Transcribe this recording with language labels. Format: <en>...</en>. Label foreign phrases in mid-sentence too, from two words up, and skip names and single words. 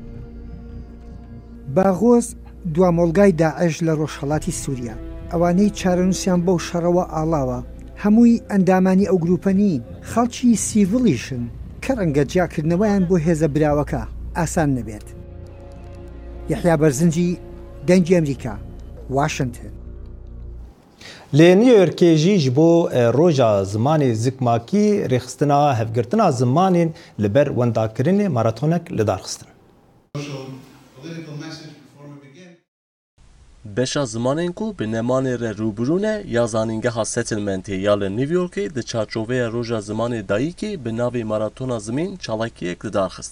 <ckb>باغۆز دوامۆڵگای داعش لە ڕۆژهەڵاتی سووریا، ئەوانەی چارەنووسیان بەو شەڕەوە ئاڵاوە هەمووی ئەندامانی ئەو گروپە نین، خەڵکی سیڤڵیشن کە ڕەنگە جیاکردنەوەیان بۆ هێزە براوەکە ئاسان نەبێت. یەحیا بەرزنجی دەنگی ئەمریکا، واشنگتن.</ckb> <ku>li New Yorkê jî ji bo roja zimanê zikmakî rêxistina hevgirtina zimanên li ber wendakirinê maratonek li dar xistin. Beşa zimanên ku bi nemanê re rûbirûne ya zanîngeha settlementê ya li New Yorkê di çarçoveya roja zimanê dayîkê bi navê maratona zimên çalakiyek li dar xist.</ku>